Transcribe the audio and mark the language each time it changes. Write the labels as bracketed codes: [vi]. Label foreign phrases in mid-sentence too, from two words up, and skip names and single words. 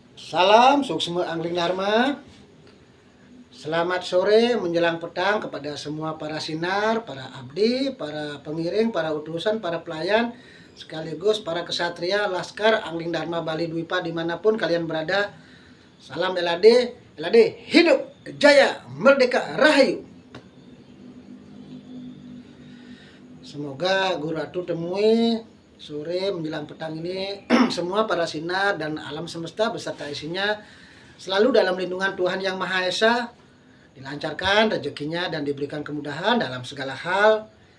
[id] Salam Suksma Angling Dharma. Selamat sore menjelang petang kepada semua para sinar, para abdi, para pengiring, para utusan, para pelayan, sekaligus para kesatria Laskar Angling Dharma Bali Dwipa dimanapun kalian berada. Salam LAD, LAD hidup, jaya, merdeka, rahayu. Semoga Guru Ratu temui sore menjelang petang ini semua para sinar dan alam semesta beserta isinya selalu dalam lindungan Tuhan Yang Maha Esa, dilancarkan rezekinya dan diberikan kemudahan dalam segala hal.